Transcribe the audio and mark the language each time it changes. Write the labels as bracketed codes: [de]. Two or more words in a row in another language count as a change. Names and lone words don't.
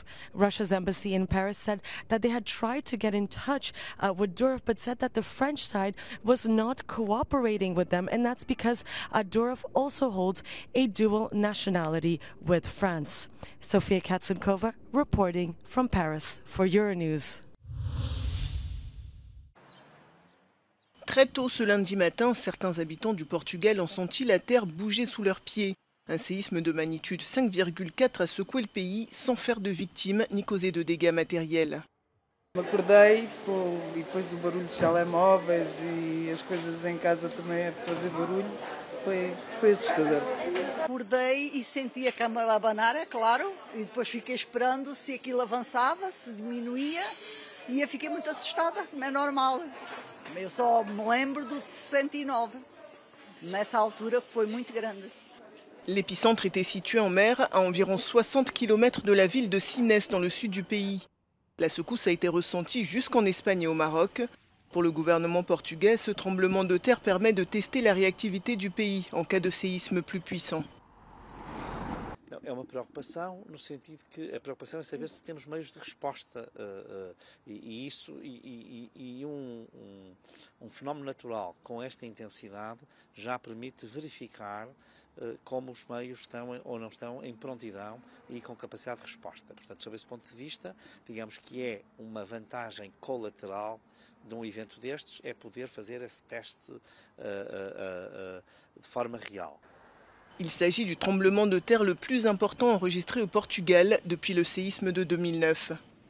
[en] Russia's embassy in Paris said that they had tried to get in touch with Durov, but said that the French side was not cooperating with them, and that's because Durov also holds a dual nationality with France. Sofia Katsenkova reporting from Paris for Euronews. [fr] Très tôt ce lundi matin, certains habitants du Portugal ont senti la terre bouger sous leurs pieds. Un séisme de magnitude 5,4 a secoué le pays sans faire de victimes ni causer de dégâts matériels. [pt] Acordei e depois o barulho dos telemóveis e as coisas em casa também a fazer barulho. Foi assustador. Acordei e senti a cama a abanar, é claro, e depois fiquei esperando se aquilo avançava, se diminuía, e eu fiquei muito assustada, como é normal. Eu só me lembro do 69, nessa altura foi muito grande. [fr] L'épicentre était situé en mer, à environ 60 km de la ville de Sines, dans le sud du pays. La secousse a été ressentie jusqu'en Espagne et au Maroc. Pour le gouvernement portugais, ce tremblement de terre permet de tester la réactivité du pays en cas de séisme plus puissant. [pt] É uma preocupação no sentido que a preocupação é saber se temos meios de resposta um fenómeno natural com esta intensidade já permite verificar como os meios estão ou não estão em prontidão e com capacidade de resposta. Portanto, sob esse ponto de vista, digamos que é uma vantagem colateral de um evento destes, é poder fazer esse teste de forma real. [fr] Il s'agit du tremblement de terre le plus important enregistré au Portugal depuis le séisme de 2009.